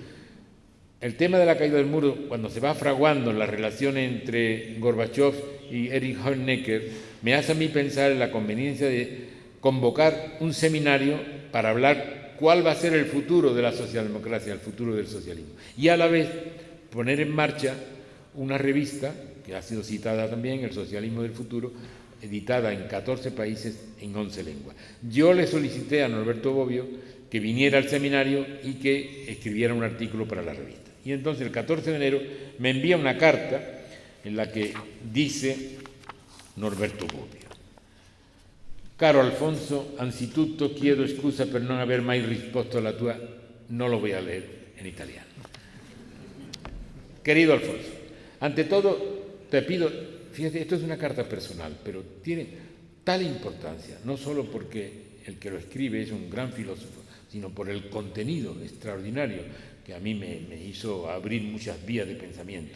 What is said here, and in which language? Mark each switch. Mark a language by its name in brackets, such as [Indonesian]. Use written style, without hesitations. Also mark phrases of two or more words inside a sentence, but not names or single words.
[Spanish] El tema de la caída del muro, cuando se va fraguando la relación entre Gorbachev y Erich Honecker, me hace a mí pensar en la conveniencia de convocar un seminario para hablar cuál va a ser el futuro de la socialdemocracia, el futuro del socialismo, y a la vez poner en marcha una revista, que ha sido citada también, El Socialismo del Futuro, editada en 14 países en 11 lenguas. Yo le solicité a Norberto Bobbio que viniera al seminario y que escribiera un artículo para la revista. Y entonces el 14 de enero me envía una carta en la que dice Norberto Bobbio: [Italian] Caro Alfonso, anzitutto chiedo scusa per non aver mai risposto alla tua... [Spanish] No lo voy a leer en italiano. Querido Alfonso, ante todo te pido, fíjate, esto es una carta personal, pero tiene tal importancia, no solo porque el que lo escribe es un gran filósofo, sino por el contenido extraordinario que a mí me hizo abrir muchas vías de pensamiento.